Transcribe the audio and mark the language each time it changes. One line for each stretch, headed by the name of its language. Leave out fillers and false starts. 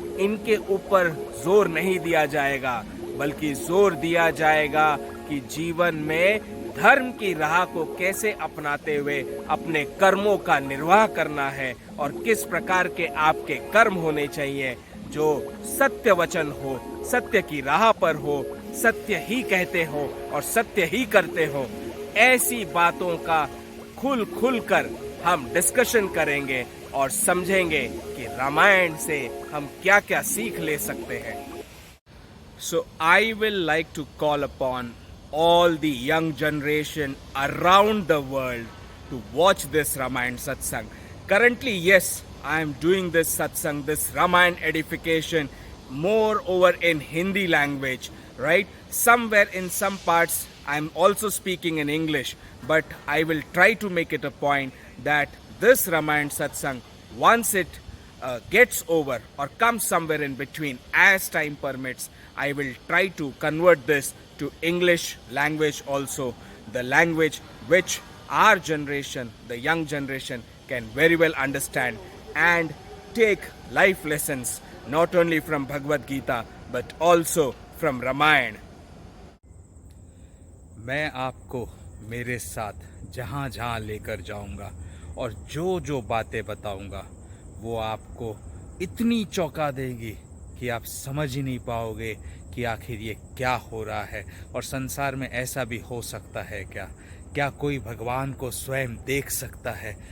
Hindi: इनके ऊपर जोर नहीं दिया जाएगा, बल्कि जोर दिया जाएगा कि जीवन में धर्म की राह को कैसे अपनाते हुए अपने कर्मों का निर्वाह करना है और किस प्रकार के आपके कर्म होने चाहिए जो सत्य वचन हो, सत्य की राह पर हो, सत्य ही कहते हो और सत्य ही करते हो। ऐसी बातों का खुल कर हम डिस्कशन करेंगे और समझेंगे कि रामायण से हम क्या क्या सीख ले सकते हैं।
English: So I will like to call upon all the young generation around the world to watch this Ramayana Satsang. Currently, yes, I am doing this Satsang, this Ramayana edification, more over in Hindi language, right? Somewhere in some parts, I am also speaking in English, but I will try to make it a point that this Ramayana Satsang, once it gets over or comes somewhere in between, as time permits, I will try to convert this to English language also, the language which our generation, the young generation, can very well understand and take life lessons not only from Bhagavad Gita but also from Ramayana.
Hindi: मैं आपको मेरे साथ जहाँ जहाँ लेकर जाऊँगा और जो जो बातें बताऊँगा वो आपको इतनी चौंका देगी कि आप समझ ही नहीं पाओगे कि आखिर ये क्या हो रहा है। और संसार में ऐसा भी हो सकता है क्या? क्या कोई भगवान को स्वयं देख सकता है?